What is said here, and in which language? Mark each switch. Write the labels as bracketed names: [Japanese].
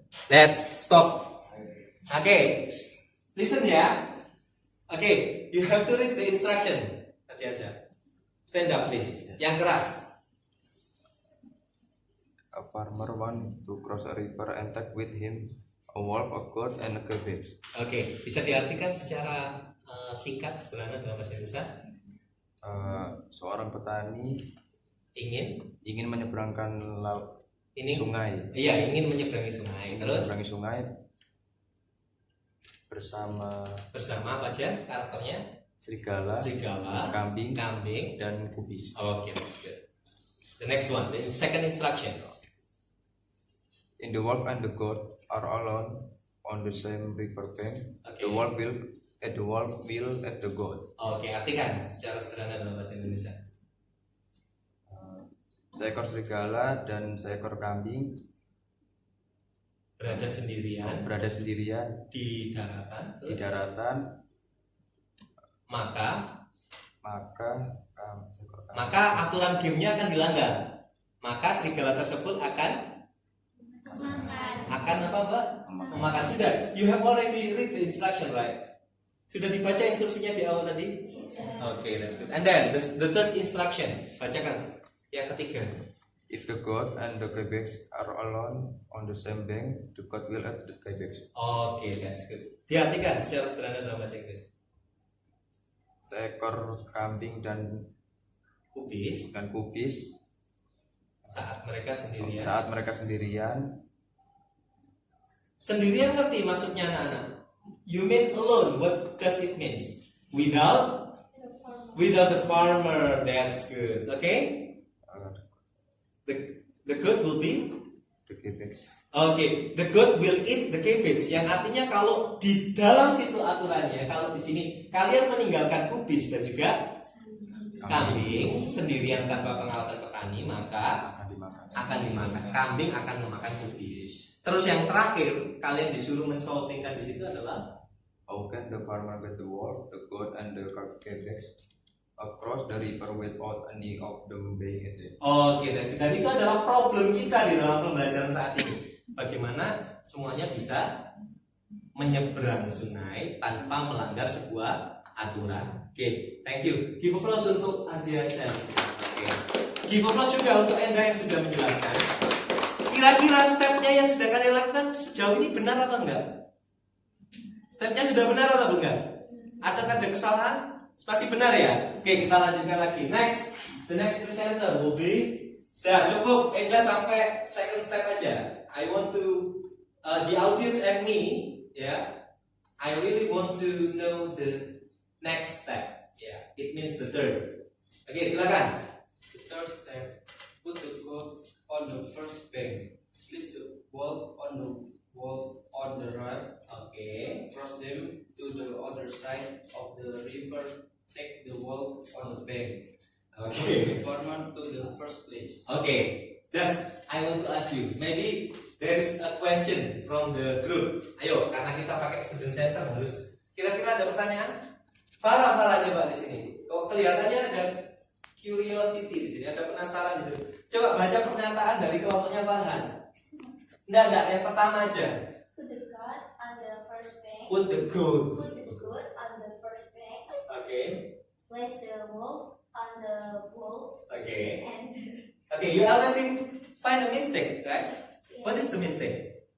[English] Let's stop. Oke. Listen ya. Oke, you have to read the instruction. [Indonesian] Tadi aja. [English] Stand up please. [Indonesian] Yang keras. [English] A farmer want to cross a river and take with him a wolf, a goat, and a cabbage. [Indonesian] Oke, bisa diartikan secara singkat sebenarnya dalam bahasa Indonesia. Seorang petani Ingin menyeberangkan sungai. Iya, ingin menyeberangi sungai. Terus Menyeberangi sungai bersama apa aja karakternya? serigala, kambing, dan kubis. [English] Oke, that's good. The next one, the second instruction. In the wolf and the goat are alone on the same river bank. Okay. The wolf will at the goat. [Indonesian] Oke, artikan secara sederhana dalam bahasa Indonesia. Seekor serigala dan seekor kambing Berada sendirian di daratan. di daratan. Maka Seekor kambing. maka aturan gamenya akan dilanggar. Maka serigala tersebut akan apa, Mbak? Memakan. Sudah. [English] You have already read the instruction, right? [Indonesian] Sudah dibaca instruksinya di awal tadi? [English] Oke, that's good. And then the third instruction, [Indonesian] bacakan. Yang ketiga. [English] If the goat and the cabbage are alone on the same bank, the goat will eat the cabbage. Oke, that's good. [Indonesian] Diartikan secara sederhana dalam bahasa Inggris. Seekor kambing dan Kubis saat mereka sendirian. Sendirian ngerti maksudnya anak-anak? [English] You mean alone. What does it means? Without the farmer. That's good. Okay. The goat will be. The cabbage. Oke, the goat will eat the cabbage. [Indonesian] Yang artinya kalau di dalam situ aturannya, kalau di sini kalian meninggalkan kubis dan juga kambing sendirian tanpa pengawasan petani, maka akan dimakan. Kambing akan memakan kubis. Terus yang terakhir, kalian disuruh mensolvingkan di situ adalah [English] How can the farmer get the wolf, the goat, and the cabbage across the river without any of them being eaten? [Indonesian] oke, dan itu adalah problem kita di dalam pembelajaran saat ini. Bagaimana semuanya bisa menyeberang sungai tanpa melanggar sebuah aturan. [English] Oke, thank you. Give applause untuk Ardiansyah. Oke. [Indonesian] Give applause juga untuk Enda yang sudah menjelaskan. Kira-kira stepnya yang sudah kalian lakukan sejauh ini benar atau enggak? Stepnya sudah benar atau enggak? Ada kesalahan? Pasti benar ya? Oke, kita lanjutkan lagi. [English] Next, the next presenter will be. [Indonesian] Sudah cukup, Enda sampai second step aja. [English] I want to the audience and me, yeah. I really want to know the next step. Yeah, it means the third. Oke, silakan. The third step, put the goat on the first bank. Place the wolf on the raft. Oke. Cross them to the other side of the river. Take the wolf on the bank. Oke. Put the farmer to the first place. Oke. Just I want to ask you, maybe there is a question from the group. [Indonesian] Ayo, karena kita pakai student center harus. Kira-kira ada pertanyaan? Farah coba di sini. Kok kelihatannya ada curiosity di sini, ada penasaran di sini. Coba baca pernyataan dari kelompoknya Farhan. Enggak, yang pertama aja. [English] Put the goat on the first bank. Put the goat. Put the goat on the first bank. Okay. Place the wolf on the wolf. Okay. And Okay, you already find a mistake, right? What is the mistake?